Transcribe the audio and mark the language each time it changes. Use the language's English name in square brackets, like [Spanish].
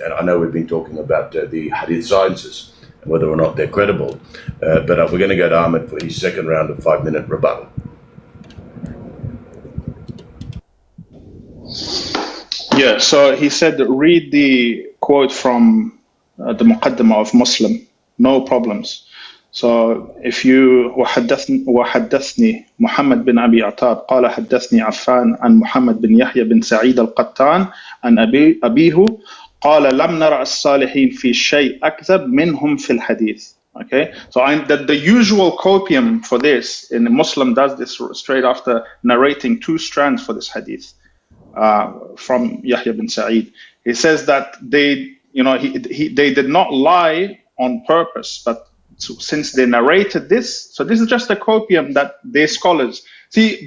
[English] And I know we've been talking about the hadith sciences and whether or not they're credible. But we're going to go to Ahmed for his second round of 5-minute rebuttal. Yeah, so he said, read the quote from the Muqaddimah of Muslim. No problems. So if you [Arabic] وحدثني محمد بن أبي عتاب قال حدثني عفان عن محمد بن يحيى بن سعيد القطان عن أبيه قال لم نرى الصالحين في شيء أكذب منهم في الحديث. [English] Okay, so the usual copium for this, in Muslim does this straight after narrating 2 strands for this hadith from Yahya bin Sa'id. He says that they did not lie on purpose, but since they narrated this, so this is just a copium that they scholars see.